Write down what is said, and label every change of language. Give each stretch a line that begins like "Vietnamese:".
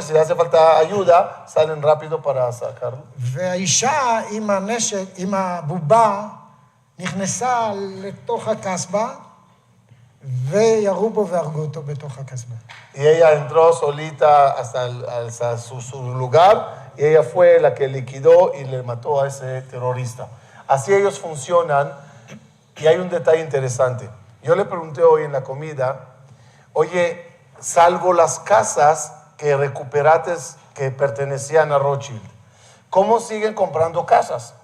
Spanish: Si hace falta ayuda, salen rápido para sacarlo.
Hebrew: והאישה עם הנשק, עם הבובה, נכנסה לתוך הקסבה, וירו בו והרגו אותו בתוך הקסבה.
Spanish: Y ella entró solita hasta su lugar y ella fue la que liquidó y le mató a ese terrorista. Así ellos funcionan y hay un detalle interesante. Yo le pregunté hoy en la comida, oye, salvo las casas que recuperaste que pertenecían a Rothschild, ¿cómo siguen comprando casas?